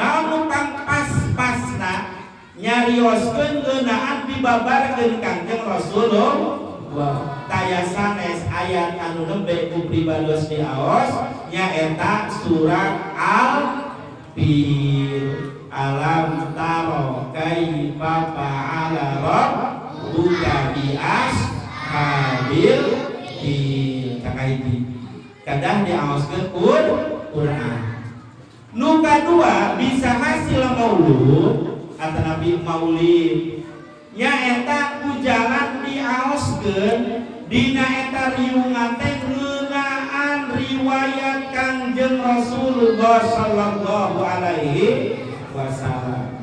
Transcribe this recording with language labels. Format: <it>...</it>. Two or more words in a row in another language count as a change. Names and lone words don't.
<su>Namun kang pas-pasna nyarioskeun geunaan dibabarkeun Kangjeng Rasulullah. Taya sanes ayat anu nembe ku pribados diaos nyaeta surat Al-Fil.</su> <ar>ألم تر كيف فعل ربك بأصحاب الفيل.</ar> <su>Kakahiji kadang diaoskeun Qur'an. Nu kadua bisa hasil maulud atau nabi maulid nyaeta ku jalan diaoskeun dina eta riungan teh ngeunaan riwayat Kangjeng Rasulullah</su> <ar>صلى الله عليه وسلم.</ar>